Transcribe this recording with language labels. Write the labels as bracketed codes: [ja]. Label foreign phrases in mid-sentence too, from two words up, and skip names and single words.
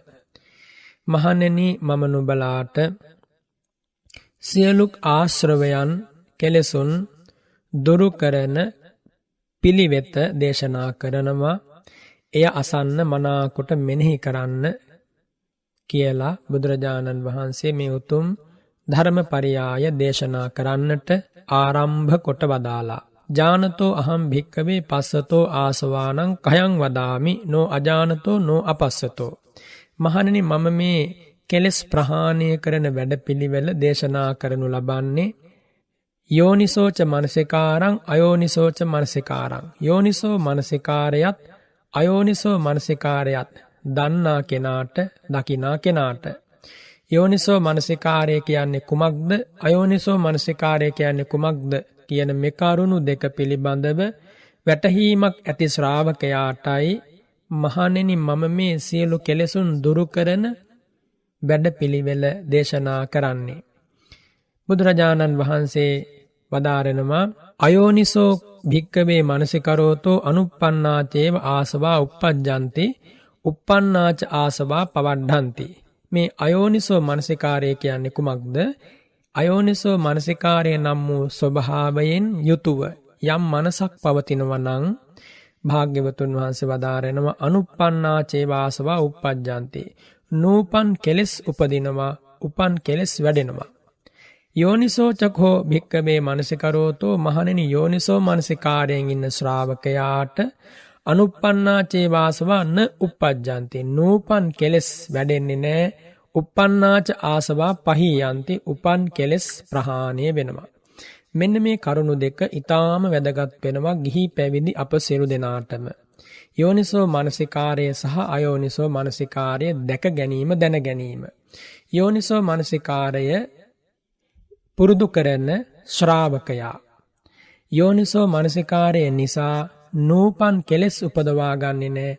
[si] මහණෙනි, මම නුඹලාට සියලු ආශ්‍රවයන් කෙලෙසුන් දුරු කරන පිළිවෙත දේශනා කරනවා. එය අසන්න මනාකොට මෙනෙහි කරන්න කියලා බුදුරජාණන් වහන්සේ මේ උතුම් ධර්මපරියාය දේශනා කරන්නට ආරම්භ කොට වදාලා. [pi] ජානතෝ අහම් භික්කවේ පස්සතෝ ආසවානං කයං වදාමි නෝ අජානතෝ නෝ අපස්සතෝ. [si] මහණෙනි, මම මේ කෙලෙස් ප්‍රහාණය කරන වැඩපිළිවෙල දේශනා කරනු ලබන්නේ [pi] යෝනිසෝච මනසිකාරං අයෝනිසෝච මනසිකාරං. [si] යෝනිසෝ මනසිකාරයත් අයෝනිසෝ මනසිකාරයත් දන්නා කෙනාට දකිනා කෙනාට. යෝනිසෝ මනසිකාරය කියන්නේ කුමක්ද, අයෝනිසෝ මනසිකාරය කියන්නේ කුමක්ද කියන මේ කරුණු දෙක පිළිබඳව වැටහීමක් ඇති ශ්‍රාවකයාටයි මහණෙනි මම මේ සියලු කෙලෙසුන් දුරු කරන වැඩපිළිවෙල දේශනා කරන්නේ. බුදුරජාණන් වහන්සේ වදාරනවා [pi] අයෝනිසෝ භික්කවේ මනසිකරෝතෝ අනුප්පන්නාචේව ආසවා uppajjanti uppannāච ආසවා පවඩ්ඩಂತಿ. [si] මේ අයෝනිසෝ මනසිකාරය කියන්නේ කුමක්ද? අයෝනිසෝ මනසිකාරය නම් වූ ස්වභාවයෙන් යුතුව යම් මනසක් පවතිනවා නම් භාග්‍යවතුන් වහන්සේ වදාරනවා [pi] අනුප්පන්නාචේව ආසවා uppajjanti. [si] නූපන් කෙලෙස් උපදිනවා, උපන් කෙලෙස් වැඩෙනවා. [pi] යෝනිසෝ චකෝ භික්කවේ මනසිකරෝතෝ [si] මහණෙනි, යෝනිසෝ මනසිකාරයෙන් ඉන්න ශ්‍රාවකයාට [pi] අනුප්පන්නාචේ වාසවා න uppajjanti. [si] නූපන් කෙලෙස් වැඩෙන්නේ නැහැ. [pi] uppannāච ආසවා පහීයන්ති. [si] උපන් කෙලෙස් ප්‍රහාණය වෙනවා. මෙන්න මේ කරුණු දෙක ඊටාම වැදගත් වෙනවා ගිහි පැවිදි අප සියලු දෙනාටම. යෝනිසෝ මනසිකාරය සහ අයෝනිසෝ මනසිකාරය දැක ගැනීම, දැන ගැනීම. යෝනිසෝ මනසිකාරය පුරුදු කරන ශ්‍රාවකයා යෝනිසෝ මනසිකාරය නිසා නූපන් කෙලෙස් උපදවා ගන්නේ නැහැ.